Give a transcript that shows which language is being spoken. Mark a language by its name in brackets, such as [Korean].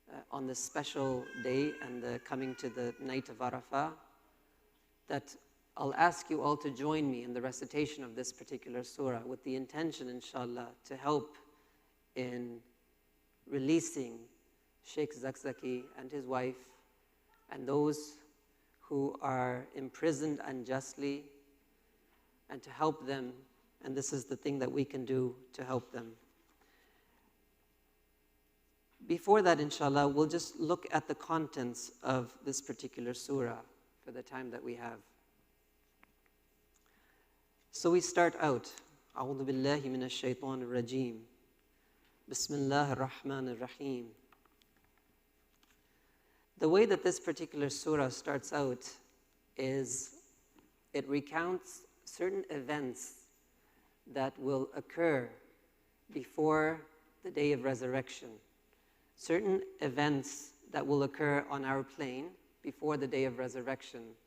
[English] on this special day and coming to the night of Arafah, that I'll ask you all to join me in the recitation of this particular surah with the intention, inshallah, to help in releasing Shaykh Zakzaky and his wife and those who are imprisoned unjustly, and to help them, and this is the thing that we can do to help them. Before that, inshallah, we'll just look at the contents of this particular surah for the time that we have. So we start out, [Arabic] أعوذ بالله من الشيطان الرجيم, بسم الله الرحمن الرحيم. [English] The way that this particular surah starts out is it recounts certain events that will occur before the day of resurrection. Certain events that will occur on our plane before the day of resurrection.